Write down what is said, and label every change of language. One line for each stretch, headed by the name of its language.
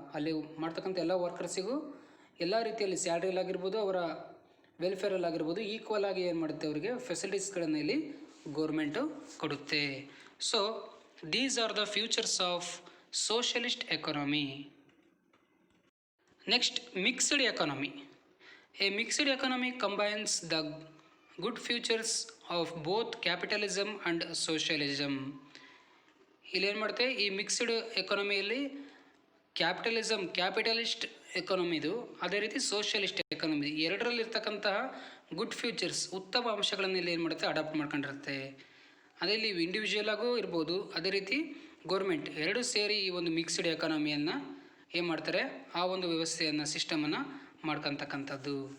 Kannada: ಅಲ್ಲಿ ಮಾಡ್ತಕ್ಕಂಥ ಎಲ್ಲ ವರ್ಕರ್ಸಿಗೂ ಎಲ್ಲ ರೀತಿಯಲ್ಲಿ ಸ್ಯಾಲ್ರಿಲಾಗಿರ್ಬೋದು, ಅವರ ವೆಲ್ಫೇರಲ್ಲಾಗಿರ್ಬೋದು ಈಕ್ವಲ್ ಆಗಿ ಏನು ಮಾಡುತ್ತೆ, ಅವರಿಗೆ ಫೆಸಿಲಿಟೀಸ್ಗಳನ್ನು ಇಲ್ಲಿ ಗೋರ್ಮೆಂಟು ಕೊಡುತ್ತೆ.
English: So these are the features of socialist economy. Next, mixed economy. A mixed economy combines the good features of both capitalism and socialism.
Kannada: ಇಲ್ಲೇನು ಮಾಡುತ್ತೆ, ಈ ಮಿಕ್ಸ್ಡ್ ಎಕಾನಮಿಯಲ್ಲಿ ಕ್ಯಾಪಿಟಲಿಸ್ಟ್ ಎಕಾನಮಿ ಇದು, ಅದೇ ರೀತಿ ಸೋಷಿಯಲಿಸ್ಟ್ ಎಕಾನಮಿ, ಎರಡರಲ್ಲಿರ್ತಕ್ಕಂತಹ ಗುಡ್ ಫ್ಯೂಚರ್ಸ್, ಉತ್ತಮ ಅಂಶಗಳನ್ನು ಇಲ್ಲಿ ಏನು ಮಾಡುತ್ತೆ, ಅಡಾಪ್ಟ್ ಮಾಡ್ಕೊಂಡಿರುತ್ತೆ. ಅದೇ ಇಲ್ಲಿ ಇಂಡಿವಿಜುವಲ್ ಆಗೂ ಇರ್ಬೋದು, ಅದೇ ರೀತಿ ಗೌರ್ಮೆಂಟ್ ಎರಡು ಸೇರಿ ಈ ಒಂದು ಮಿಕ್ಸ್ಡ್ ಎಕಾನಮಿಯನ್ನು ಏನು ಮಾಡ್ತಾರೆ, ಆ ಒಂದು ವ್ಯವಸ್ಥೆಯನ್ನು ಸಿಸ್ಟಮನ್ನು ಮಾಡ್ಕೊತಕ್ಕಂಥದ್ದು.